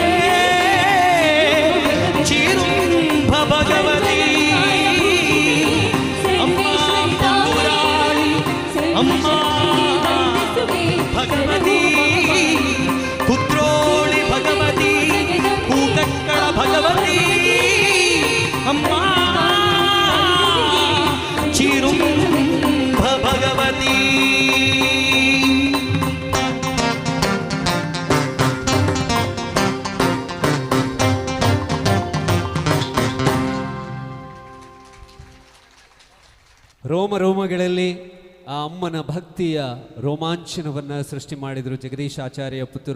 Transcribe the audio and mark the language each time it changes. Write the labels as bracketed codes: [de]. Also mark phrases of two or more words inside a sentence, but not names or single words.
[kn] ಚೀರುಂಬ ಭಗವತಿ ಅಮ್ಮ ಪುರಾಣಿ ಅಮ್ಮ ಭಗವತಿ ಕುದ್ರೋಳಿ ಭಗವತಿ ಕೂಕಕ್ಕಳ ಭಗವತಿ ಅಮ್ಮ ಚೀರುಂಬ ಭಗವತಿ ರೋಮ ರೋಮಗಳಲ್ಲಿ ಆ ಅಮ್ಮನ ಭಕ್ತಿಯ ರೋಮಾಂಚನವನ್ನು ಸೃಷ್ಟಿ ಮಾಡಿದರು ಜಗದೀಶ್ ಆಚಾರ್ಯ ಪುತ್ತೂರು.